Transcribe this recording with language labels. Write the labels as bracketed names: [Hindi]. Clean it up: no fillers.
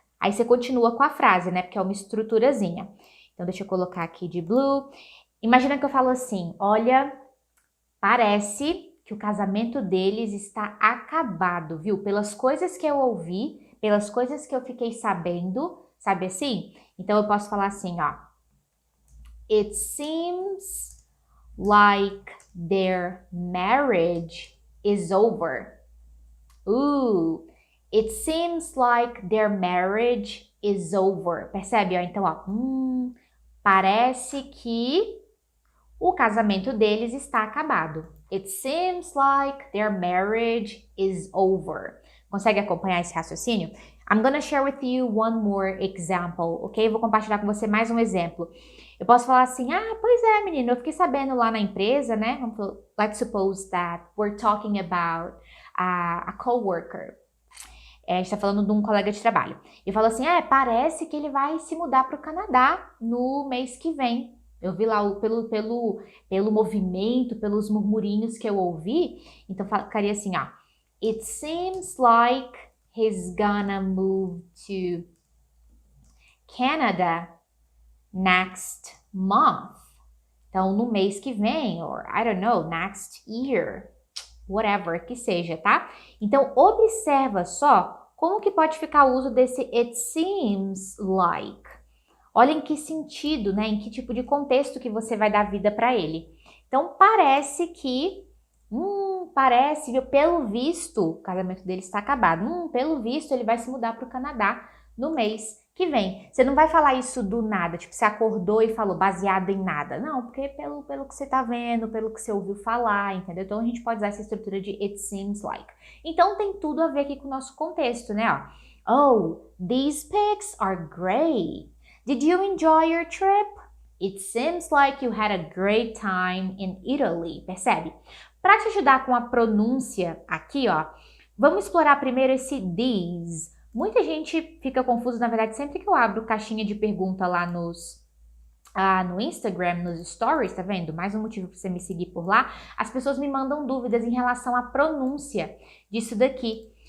[Portuguese] Aí você continua com a frase, né? Porque é uma estruturazinha. Então, deixa eu colocar aqui de blue. Imagina que eu falo assim, olha, parece que o casamento deles está acabado, viu? Pelas coisas que eu ouvi, pelas coisas que eu fiquei sabendo, sabe assim? Então eu posso falar assim, ó. [English] It seems like their marriage is over. It seems like their marriage is over. [Portuguese] Percebe? Ó? Então, ó, parece que o casamento deles está acabado. [English] It seems like their marriage is over. [Portuguese] Consegue acompanhar esse raciocínio? [English] I'm gonna share with you one more example, ok? [Portuguese] Vou compartilhar com você mais um exemplo. Eu posso falar assim, pois é, menino, eu fiquei sabendo lá na empresa, né? [English] Let's suppose that we're talking about a coworker. [Portuguese] A gente está falando de um colega de trabalho. E fala assim, parece que ele vai se mudar para o Canadá no mês que vem. Eu vi lá pelo movimento, pelos murmurinhos que eu ouvi. Então ficaria assim, ó. [English] It seems like he's gonna move to Canada next month. [Portuguese] Então, no mês que vem, [English] or I don't know, next year. Whatever [Portuguese] que seja, tá? Então, observa só como que pode ficar o uso desse [English] it seems like. [Portuguese] Olha em que sentido, né? Em que tipo de contexto que você vai dar vida para ele. Então, parece que, parece, viu? Pelo visto, o casamento dele está acabado. Pelo visto, ele vai se mudar para o Canadá no mês que vem. Você não vai falar isso do nada, tipo, você acordou e falou baseado em nada. Não, porque pelo que você tá vendo, pelo que você ouviu falar, entendeu? Então, a gente pode usar essa estrutura de [English] it seems like. [Portuguese] Então, tem tudo a ver aqui com o nosso contexto, né? [English] Ó. Oh, these pics are great. Did you enjoy your trip? It seems like you had a great time in Italy. [Portuguese] Percebe? Para te ajudar com a pronúncia aqui, ó, vamos explorar primeiro esse these. Muita gente fica confusa, na verdade, sempre que eu abro caixinha de pergunta lá no Instagram, nos stories, tá vendo? Mais um motivo para você me seguir por lá. As pessoas me mandam dúvidas em relação à pronúncia disso daqui.